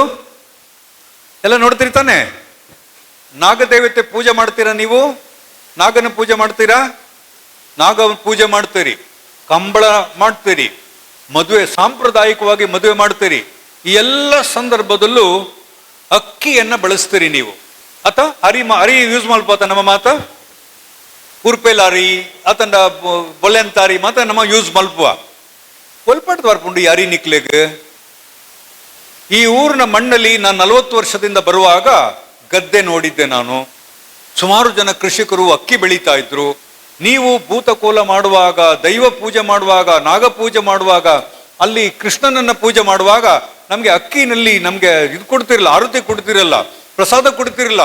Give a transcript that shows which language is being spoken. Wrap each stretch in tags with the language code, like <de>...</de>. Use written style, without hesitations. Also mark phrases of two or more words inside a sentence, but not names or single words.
<kn>ಎಲ್ಲ ನೋಡ್ತೀರಿ ತಾನೆ? ನಾಗದೇವತೆ ಪೂಜೆ ಮಾಡ್ತೀರಾ ನೀವು? ನಾಗನ ಪೂಜೆ ಮಾಡ್ತೀರಾ? ನಾಗ ಪೂಜೆ ಮಾಡ್ತೀರಿ, ಕಂಬಳ ಮಾಡ್ತೀರಿ, ಮದುವೆ ಸಾಂಪ್ರದಾಯಿಕವಾಗಿ ಮದುವೆ ಮಾಡ್ತೀರಿ. ಈ ಎಲ್ಲ ಸಂದರ್ಭದಲ್ಲೂ ಅಕ್ಕಿಯನ್ನ ಬಳಸ್ತೀರಿ ನೀವು.</kn> <tcy>ಆತ ಅರಿ ಯೂಸ್ ಮಾಡ್ಬೋತ ನಮ್ಮ ಮಾತ ಉರ್ಪೆಲಾರಿ ಆತಂಡ ಬೊಲೆಂತಾರಿ ಮಾತ ನಮ್ಮ ಯೂಸ್ ಮಲ್ಪುವ ಒಲ್ಪಡ್ದು ಬರ್ಪುಂಡು ಈ ಅರಿ ನಿಕ್ಲೆಗ್.</tcy> <kn>ಈ ಊರಿನ ಮಣ್ಣಲ್ಲಿ ನಾನು 40 ವರ್ಷದಿಂದ ಬರುವಾಗ ಗದ್ದೆ ನೋಡಿದ್ದೆ ನಾನು. ಸುಮಾರು ಜನ ಕೃಷಿಕರು ಅಕ್ಕಿ ಬೆಳೀತಾ ಇದ್ರು. ನೀವು ಭೂತಕೋಲ ಮಾಡುವಾಗ, ದೈವ ಪೂಜೆ ಮಾಡುವಾಗ, ನಾಗ ಪೂಜೆ ಮಾಡುವಾಗ, ಅಲ್ಲಿ ಕೃಷ್ಣನನ್ನ ಪೂಜೆ ಮಾಡುವಾಗ ನಮ್ಗೆ ಅಕ್ಕಿನಲ್ಲಿ ನಮ್ಗೆ ಇದು ಕೊಡ್ತಿರಲ್ಲ, ಆರತಿ ಕೊಡ್ತಿರಲ್ಲ, ಪ್ರಸಾದ ಕೊಡ್ತಿರಲ್ಲ.</kn>